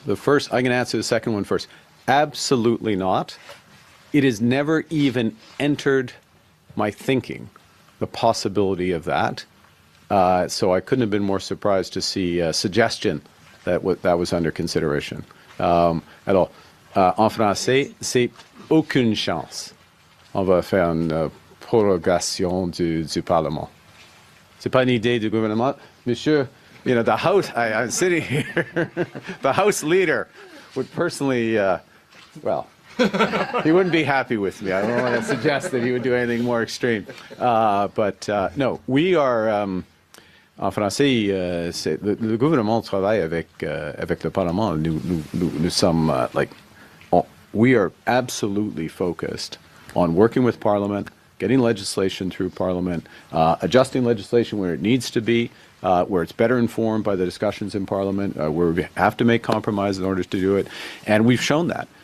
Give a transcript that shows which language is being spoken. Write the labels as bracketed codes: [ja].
[en] I'm going to answer the second one first. Absolutely not. It has never even entered my thinking, the possibility of that. So I couldn't have been more surprised to see a suggestion that was under consideration. [fr] Alors, en français, c'est aucune chance. On va faire une prorogation du Parlement. C'est pas une idée du gouvernement. [en] Monsieur, the House, I'm sitting here, the House leader would personally, he wouldn't be happy with me. I don't want to suggest that he would do anything more extreme. But no, we are... [fr] En français, le gouvernement travaille avec le Parlement. Nous sommes [en] we are absolutely focused on working with Parliament getting legislation through Parliament, adjusting legislation where it needs to be, where it's better informed by the discussions in Parliament, where we have to make compromise in order to do it. And we've shown that.